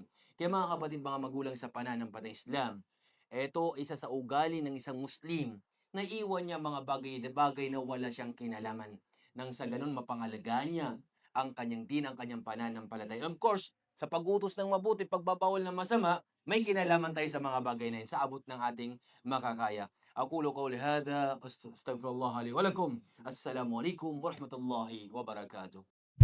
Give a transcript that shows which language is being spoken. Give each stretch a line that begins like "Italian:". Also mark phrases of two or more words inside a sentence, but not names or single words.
Filipino: Kaya mga kapatid, mga magulang sa pananampalatayang Islam, ito isa sa ugali ng isang Muslim na iwan niya mga bagay-bagay na wala siyang kinalaman. Nang sa ganun mapangalagaan niya ang kanyang din, ang kanyang pananampalataya.
English: Of course,
Filipino: sa pag-utos ng mabuti, pagbabawal ng masama, may kinalaman tayo sa mga bagay na yun sa abot ng ating makakaya.
Arabic: أقول قولي هذا أستغفر الله لي ولكم السلام عليكم ورحمة الله وبركاته.